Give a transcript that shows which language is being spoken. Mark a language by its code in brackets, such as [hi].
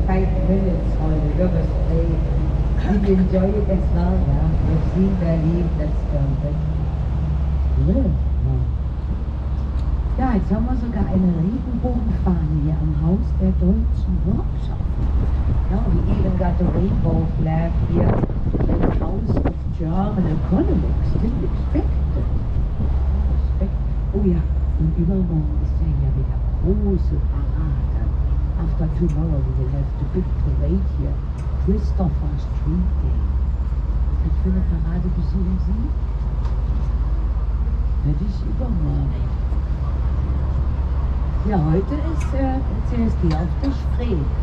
[en] 5 minutes on the river Spree. Did you enjoy it as well? Yeah, we've seen Berlin, that's good. [de] Ja, jetzt haben wir sogar eine Regenbogenfahne hier am Haus der deutschen Wirtschaft. [en] Ja, we even got a rainbow flag here in the House of German Economics. Didn't expect it. [de] Oh ja, und übermorgen ist ja wieder große Parade. [en] After tomorrow we will have the big parade here. Christopher Street Day. [de] Was für eine Parade besuchen Sie? Das ist übermorgen. Ja, heute ist CSD auf der Spree.